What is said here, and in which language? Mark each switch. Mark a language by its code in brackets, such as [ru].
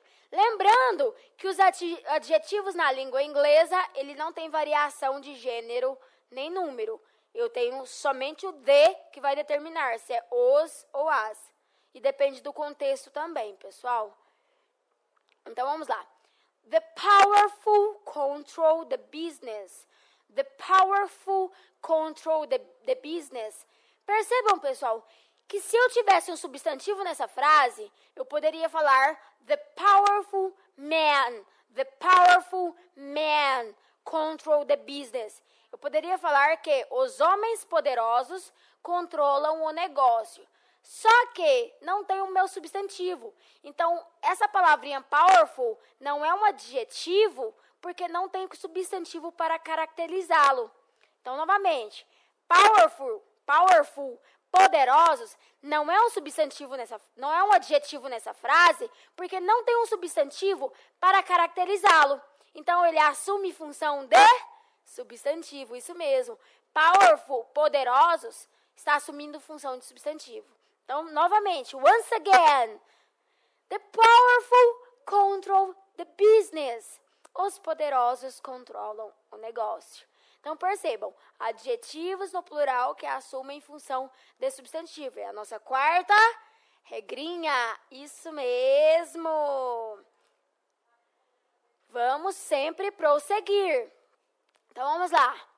[pt] Lembrando que os adjetivos na língua inglesa, ele não tem variação de gênero nem número. Eu tenho somente o de que vai determinar se é os ou as. E depende do contexto também, pessoal. Então, vamos lá. [en] The powerful control the business. The powerful control the business. [pt] Percebam, pessoal, que se eu tivesse um substantivo nessa frase, eu poderia falar [en] the powerful man. The powerful man control the business. [pt] Eu poderia falar que os homens poderosos controlam o negócio. Só que não tem o meu substantivo. Então, essa palavrinha powerful não é um adjetivo porque não tem substantivo para caracterizá-lo. Então, novamente, powerful, poderosos, não é um substantivo não é um adjetivo nessa frase, porque não tem um substantivo para caracterizá-lo. Então, ele assume função de substantivo, isso mesmo. Powerful, poderosos, está assumindo função de substantivo. Então, novamente, [en] once again, the powerful control the business. [pt] Os poderosos controlam o negócio. Então, percebam, adjetivos no plural que assumem função de substantivo. É a nossa quarta regrinha. Isso mesmo. Vamos sempre prosseguir. Então, vamos lá.